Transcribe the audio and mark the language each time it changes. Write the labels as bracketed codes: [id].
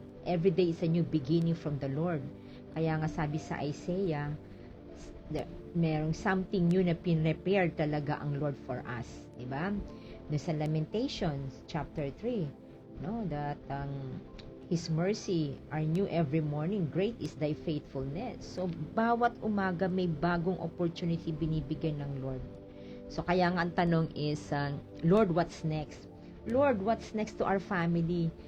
[en] Every day is a new beginning from the Lord. [tl] Kaya nga sabi sa Isaiah, merong something new na pinrepare talaga ang [en] Lord for us. Diba? Sa Lamentations, chapter 3, no, that His mercy are new every morning. Great is thy faithfulness. [tl] So, bawat umaga may bagong opportunity binibigay ng Lord. [en] So, [tl] kaya nga ang tanong [en] is, Lord, what's next? Lord, what's next to our family?